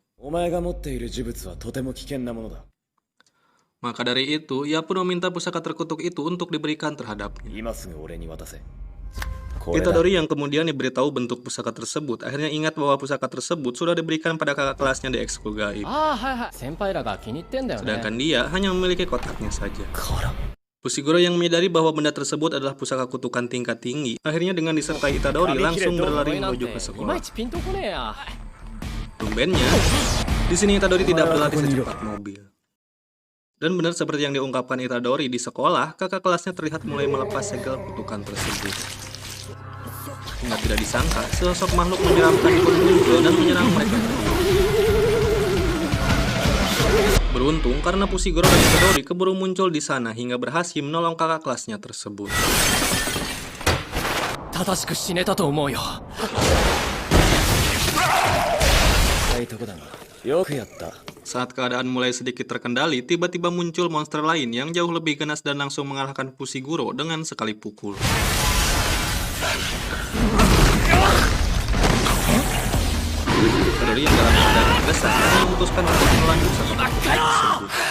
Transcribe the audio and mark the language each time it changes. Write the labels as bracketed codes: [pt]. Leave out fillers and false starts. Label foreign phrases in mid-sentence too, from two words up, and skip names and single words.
[ja] お前が持っている呪物はとても危険なものだ。 [id] Maka dari itu, ia pun meminta pusaka terkutuk itu untuk diberikan terhadapnya. [ja] 今すぐ俺に渡せ。これだ。 [id] Itadori yang kemudian diberitahu bentuk pusaka tersebut, akhirnya ingat bahwa pusaka tersebut sudah diberikan pada kakak kelasnya di ekskul gaib. [ja] ああ、はいはい。先輩らが気に入ってんだよね。 [id] Sedangkan dia hanya memiliki kotaknya saja. [ja] から。 [id] Fushiguro yang menyadari bahwa benda tersebut adalah pusaka kutukan tingkat tinggi, akhirnya dengan disertai Itadori langsung berlari menuju ke [ja] いま [id] sekolah. [ja] いちピンとこねえや。 [id] Tumbennya, di sini Itadori tidak berlari secepat mobil. Dan benar seperti yang diungkapkan Itadori di sekolah, kakak kelasnya terlihat mulai melepas segel kutukan tersebut. Hingga tidak disangka, sosok makhluk menyeramkan pun muncul dan menyerang mereka. Beruntung karena Fushiguro dan Itadori keburu muncul di sana hingga berhasil menolong kakak kelasnya tersebut. [ja] 正しく死ねたと思うよ。いいとこだが、よくやった。 [id] Saat keadaan mulai sedikit terkendali, tiba-tiba muncul monster lain yang jauh lebih ganas dan langsung mengalahkan Fushiguro dengan sekali pukul. Itadori yang dalam keadaan terdesak memutuskan untuk melanjutkan tersebut.